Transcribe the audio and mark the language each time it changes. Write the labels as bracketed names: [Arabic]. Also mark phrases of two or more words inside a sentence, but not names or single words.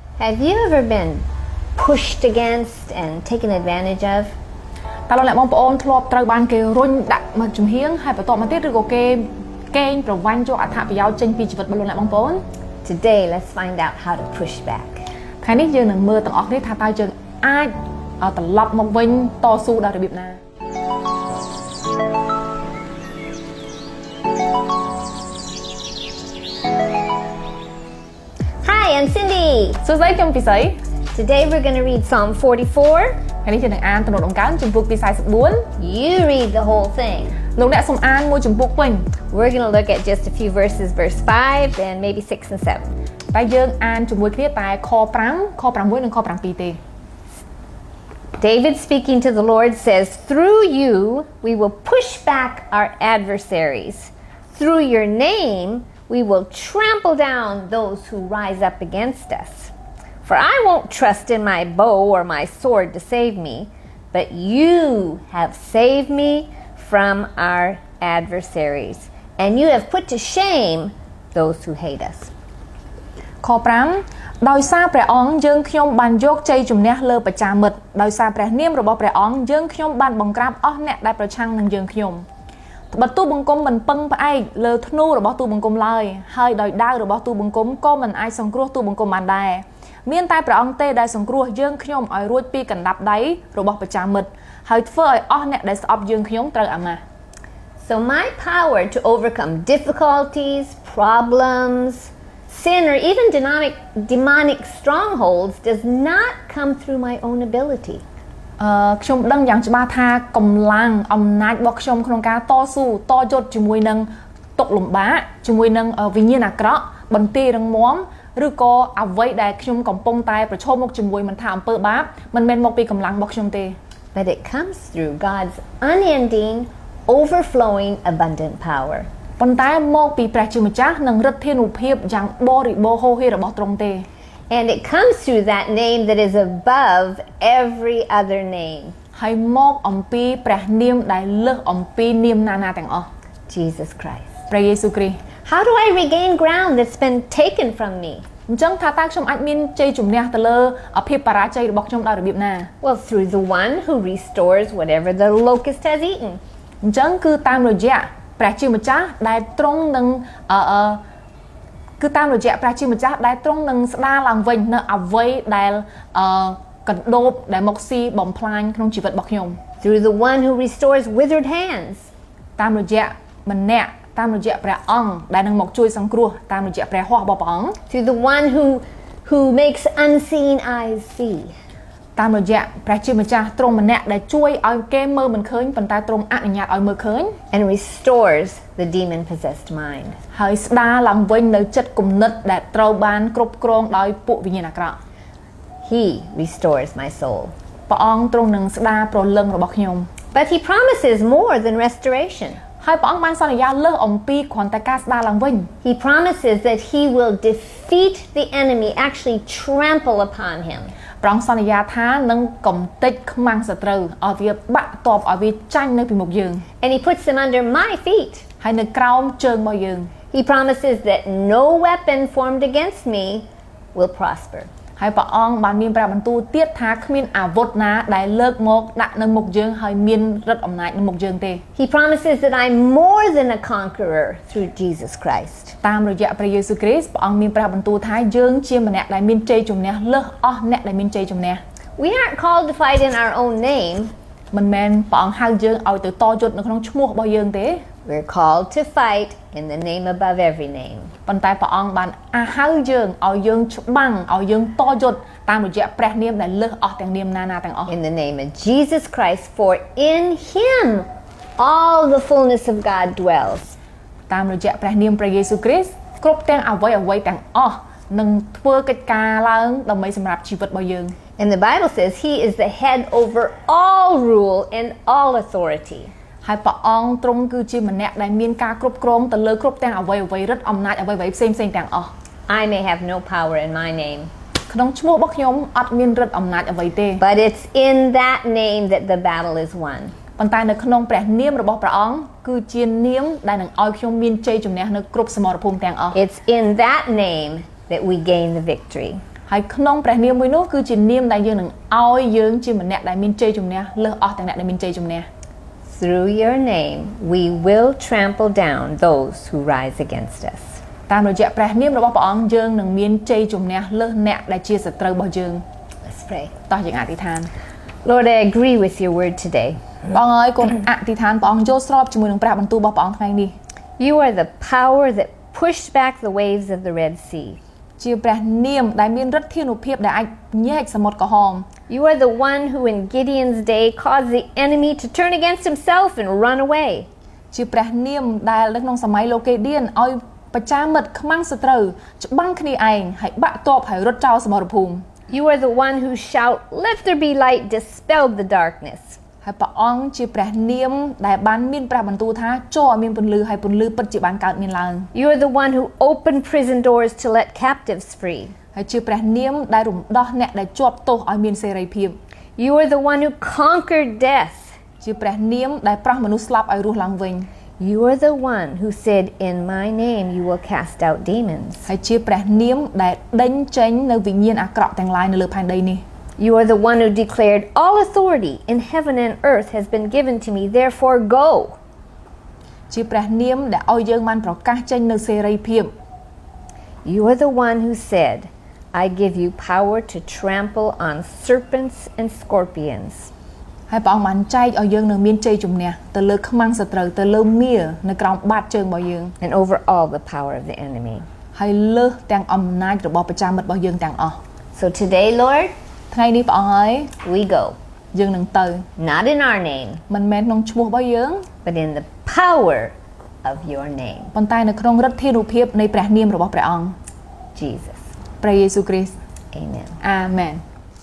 [English] Have you ever been pushed against and taken advantage of? [Khmer] តើលោកអ្នកបងប្អូនធ្លាប់ត្រូវបានគេរុញដាក់មកជំហៀងហើយបន្តមកទៀតឬក៏គេកេងប្រវ័ញ្ចយកអត្ថប្រយោជន៍ចេញពីជីវិតរបស់លោកអ្នកបងប្អូន [English] Today, let's find out how to push back. [Khmer] ថ្ងៃនេះយើងនឹងមើលទាំងអស់គ្នាថាតើយើងអាចត្រឡប់មកវិញតស៊ូដោយរបៀបណា [English] Hi, I'm Cindy. [Khmer] សួស្តីខ្ញុំពិសី [English] Today we're going to read Psalm 44. [Khmer] ថ្ងៃនេះយើងនឹងអានទំនុកដំកើងជំពូកទី44 [English] You read the whole thing. [Khmer] លោកអ្នកសូមអានមួយជំពូកវិញ [English] We're going to look at just a few verses, verse 5 and maybe 6 and 7. [Khmer] តែយើងអានជាមួយគ្នាតែខ5ខ6និងខ7ទេ [English] David speaking to the Lord says, "Through you we will push back our adversaries. Through your name we will trample down those who rise up against us. For I won't trust in my bow or my sword to save me, but you have saved me from our adversaries, and you have put to shame those who hate us." [Khmer] ខ5ដោយសារព្រះអង្គយើងខ្ញុំបានយកជ័យជំនះលើបច្ចាមិត្តដោយសារព្រះនាមរបស់ព្រះអង្គយើងខ្ញុំបានបង្ក្រាបអស់អ្នកដែលប្រឆាំងនឹងយើងខ្ញុំបើទូបង្គំមិនពឹងផ្អែកលើធ្នូរបស់ទូបង្គំឡើយហើយដោយដាវរបស់ទូបង្គំក៏មិនអាចសង្គ្រោះទូបង្គំបានដែរមានតែព្រះអង្គទេដែលសង្គ្រោះយើងខ្ញុំឲ្យរួចពីកណ្ដាប់ដៃរបស់បច្ចាមិត្តហើយធ្វើឲ្យអស់អ្នកដែលស្អប់យើងខ្ញុំត្រូវអាម៉ាស់ [English] So my power to overcome difficulties, problems, sin, or even demonic strongholds does not come through my own ability. [Khmer] ខ្ញុំដឹងយ៉ាងច្បាស់ថាកម្លាំងអំណាចរបស់ខ្ញុំក្នុងការតស៊ូតយុទ្ធជាមួយនឹងទុក្ខលំបាកជាមួយនឹងវិញ្ញាណអាក្រក់បន្ទាយរឹងមាំឬក៏អ្វីដែលខ្ញុំកំពុងតែប្រឈមមុខជាមួយមិនថាអំពើបាបមិនមែនមកពីកម្លាំងរបស់ខ្ញុំទេ [English] But it comes through God's unending, overflowing, abundant power. [Khmer] ប៉ុន្តែមកពីព្រះជាម្ចាស់និងឫទ្ធានុភាពយ៉ាងបរិបូរណ៍ហូរហៀររបស់ទ្រង់ទេ [English] And it comes through that name that is above every other name. [Khmer] ហើយមកអំពីព្រះនាមដែលលើសអំពីនាមណាទាំងអស់ [English] Jesus Christ. [Khmer] ព្រះយេស៊ូវគ្រីស្ទ [English] How do I regain ground that's been taken from me? [Khmer] អញ្ចឹងថាតើខ្ញុំអាចមានជ័យជំនះទៅលើភាពបរាជ័យរបស់ខ្ញុំដោយរបៀបណា [English] Well, through the one who restores whatever the locust has eaten. [Khmer] អញ្ចឹងគឺតាមរយៈព្រះជាម្ចាស់ដែលទ្រង់នឹងគឺតាមរយៈព្រះជាម្ចាស់ដែលទ្រង់នឹងស្ដារឡើងវិញនៅអ្វីដែលកណ្ដូបដែលមកស៊ីបំផ្លាញក្នុងជីវិតរបស់ខ្ញុំ [English] Through the one who restores withered hands. [Khmer] តាមរយៈម្នាក់តាមរយៈព្រះអង្គដែលនឹងមកជួយសង្គ្រោះតាមរយៈព្រះហស្ថរបស់ព្រះអង្គ [English] Through the one who makes unseen eyes see. [Khmer] តាមរយៈព្រះជាម្ចាស់ទ្រង់ម្នាក់ដែលជួយឲ្យគេមើលមិនឃើញប៉ុន្តែទ្រង់អនុញ្ញាតឲ្យមើលឃើញ [English] And restores the demon possessed mind. [Khmer] ហើយស្ដារឡើងវិញនៅចិត្តគំនិតដែលត្រូវបានគ្រប់គ្រងដោយពួកវិញ្ញាណអាក្រក់ [English] He restores my soul. [Khmer] ព្រះអង្គទ្រង់នឹងស្ដារព្រលឹងរបស់ខ្ញុំ [English] But he promises more than restoration. [Khmer] ហើយព្រះអង្គបានសន្យាលើសអំពីគ្រាន់តែការស្ដារឡើងវិញ [English] He promises that he will defeat the enemy, actually trample upon him. [Khmer] ព្រះអង្គសន្យាថានឹងកំទេចខ្មាំងសត្រូវឲ្យវាបាក់តបឲ្យវាចាញ់នៅពីមុខយើង [English] And he puts them under my feet. [Khmer] ហើយនៅក្រោមជើងរបស់យើង [English] He promises that no weapon formed against me will prosper. [Khmer] ហើយព្រះអង្គបានមានព្រះបន្ទូលទៀតថាគ្មានអាវុធណាដែលលើកមកដាក់នៅមុខយើងហើយមានឫទ្ធិអំណាចនៅមុខយើងទេ [English] He promises that I'm more than a conqueror through Jesus Christ. [Khmer] តាមរយៈព្រះយេស៊ូវគ្រីស្ទព្រះអង្គមានព្រះបន្ទូលថាយើងជាម្នាក់ដែលមានជ័យជំនះលើសអស់អ្នកដែលមានជ័យជំនះ [English] We aren't called to fight in our own name. [Khmer] មិនមែនព្រះអង្គហៅយើងឲ្យទៅតយុទ្ធនៅក្នុងឈ្មោះរបស់យើងទេ [English] We're called to fight in the name above every name. [Khmer] ប៉ុន្តែព្រះអង្គបានហៅយើងឲ្យយើងច្បាំងឲ្យយើងតយុទ្ធតាមរយៈព្រះនាមដែលលើសអស់ទាំងនាមណាទាំងអស់ [English] In the name of Jesus Christ, for in him all the fullness of God dwells. [Khmer] តាមរយៈព្រះនាមព្រះយេស៊ូវគ្រីស្ទគ្រប់ទាំងអ្វីទាំងអស់នឹងធ្វើកិច្ចការឡើងដើម្បីសម្រាប់ជីវិតរបស់យើង [English] And the Bible says he is the head over all rule and all authority. [Khmer] ហើយព្រះអង្គទ្រង់គឺជាម្នាក់ដែលមានការគ្រប់គ្រងទៅលើគ្រប់ទាំងអ្វីឫទ្ធិអំណាចអ្វីផ្សេងទាំងអស់ [English] I may have no power in my name. [Khmer] ក្នុងឈ្មោះរបស់ខ្ញុំអត់មានឫទ្ធិអំណាចអ្វីទេ [English] But it's in that name that the battle is won. [Khmer] ប៉ុន្តែនៅក្នុងព្រះនាមរបស់ព្រះអង្គគឺជានាមដែលនឹងឲ្យខ្ញុំមានជ័យជំនះនៅគ្រប់សមរភូមិទាំងអស់ [English] It's in that name that we gain the victory. [Khmer] ហើយក្នុងព្រះនាមមួយនោះគឺជានាមដែលយើងនឹងឲ្យយើងជាម្នាក់ដែលមានជ័យជំនះលើសអស់ទាំងអ្នកដែលមានជ័យជំនះ [English] Through your name, we will trample down those who rise against us. [Khmer] តាមរយៈព្រះនាមរបស់ព្រះអង្គយើងនឹងមានជ័យជំនះលើសអ្នកដែលជាសត្រូវរបស់យើង [English] Let's pray. [Khmer] តោះយើងអធិដ្ឋាន [English] Lord, I agree with your word today. [Khmer] បងអើយកូនអធិដ្ឋានព្រះអង្គយល់ស្របជាមួយនឹងព្រះបន្ទូលរបស់ព្រះអង្គថ្ងៃនេះ [English] You are the power that pushed back the waves of the Red Sea. [Khmer] ជាព្រះនាមដែលមានឫទ្ធានុភាពដែលអាចញែកសមុទ្រក្រហម [English] You are the one who in Gideon's day caused the enemy to turn against himself and run away. [Khmer] ជាព្រះនាមដែលនៅក្នុងសម័យលោកកេឌៀនឲ្យប្រជាមិត្តខ្មាំងសត្រូវច្បាំងគ្នាឯងហើយបាក់ទ័ពហើយរត់ចោលសមរភូមិ [English] You are the one who shout, "Let there be light," dispelled the darkness. [Khmer] ហើយព្រះអង្គជាព្រះនាមដែលបានមានព្រះបន្ទូលថាចូលឲ្យមានពន្លឺហើយពន្លឺពិតជាបានកើតមានឡើង [English] You are the one who opened prison doors to let captives free. [Khmer] ហើយជាព្រះនាមដែលរំដោះអ្នកដែលជាប់ទោសឲ្យមានសេរីភាព [English] You are the one who conquered death. [Khmer] ជាព្រះនាមដែលប្រោះមនុស្សស្លាប់ឲ្យរស់ឡើងវិញ [English] You are the one who said, "In my name you will cast out demons." [Khmer] ហើយជាព្រះនាមដែលដេញចេញនៅវិញ្ញាណអាក្រក់ទាំងឡាយនៅលើផែនដីនេះ [English] You are the one who declared, "All authority in heaven and earth has been given to me, therefore go." [Khmer] ជាព្រះនាមដែលឲ្យយើងបានប្រកាសចេញនៅសេរីភាព [English] You are the one who said, "I give you power to trample on serpents and scorpions." [Khmer] ហើយព្រះអង្គបានចែកឲ្យយើងនៅមានជ័យជំនះទៅលើខ្មាំងសត្រូវទៅលើមារនៅក្រោមបាតជើងរបស់យើង [English] and over all the power of the enemy. [Khmer] ហើយលើសទាំងអំណាចរបស់ប្រជាមិត្តរបស់យើងទាំងអស់ [English] So today, Lord, [Khmer] ថ្ងៃនេះព្រះអង្គហើយ [English] we go, [Khmer] យើងនឹងទៅ [English] not in our name, [Khmer] មិនមែនក្នុងឈ្មោះរបស់យើង [English] but in the power of your name, [Khmer] ប៉ុន្តែនៅក្នុងឫទ្ធានុភាពនៃព្រះនាមរបស់ព្រះអង្គ [English] Jesus. [Khmer] ព្រះយេស៊ូវគ្រីស្ទ [English] Amen. [Khmer] អាមែន